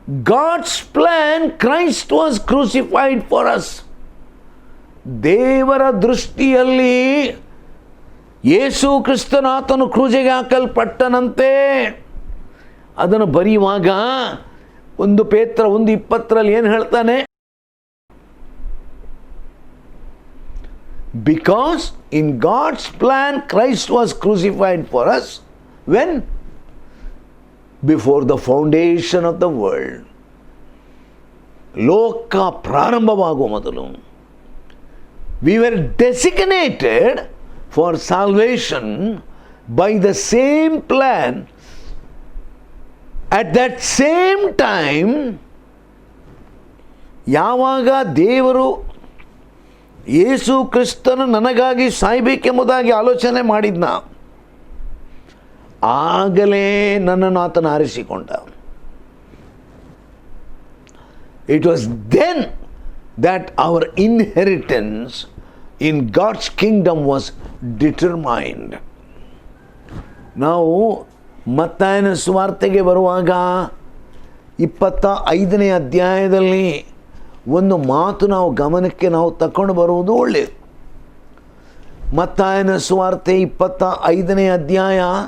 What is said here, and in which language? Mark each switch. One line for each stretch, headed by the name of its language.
English: God's plan, Christ was crucified for us.
Kannada: ದೇವರ ದೃಷ್ಟಿಯಲ್ಲಿ ಯೇಸು ಕ್ರಿಸ್ತನಾತನು ಕ್ರೂಜಿಗೆ ಹಾಕಲ್ಪಟ್ಟನಂತೆ. ಅದನ್ನು ಬರೆಯುವಾಗ 1 ಪೇತ್ರ 1:20 ಏನು ಹೇಳ್ತಾನೆ?
English: Because in God's plan Christ was crucified for us when? Before the foundation of the world.
Kannada: ಲೋಕ ಪ್ರಾರಂಭವಾಗುವ ಮೊದಲು
English: we were designated for salvation by the same plan. At that same time,
Kannada: ಯಾವಾಗ ದೇವರು ಯೇಸು ಕ್ರಿಸ್ತನು ನನಗಾಗಿ ಸಾಯಬೇಕೆಂಬುದಾಗಿ ಆಲೋಚನೆ ಮಾಡಿದ್ನ, ಆಗಲೇ ನನ್ನನ್ನು ಆತನ ಆರಿಸಿಕೊಂಡ.
English: It was then that our inheritance in God's kingdom was determined.
Kannada: ನಾವು ಮತ್ತಾಯನ ಸುವಾರ್ತೆಗೆ ಬರುವಾಗ 25ನೇ ಅಧ್ಯಾಯದಲ್ಲಿ ಒಂದು ಮಾತು ನಾವು ಗಮನಕ್ಕೆ ತಕೊಂಡು ಬರುವುದು ಒಳ್ಳೆಯದು. ಮತ್ತಾಯನ ಸುವಾರ್ತೆ 25ನೇ ಅಧ್ಯಾಯ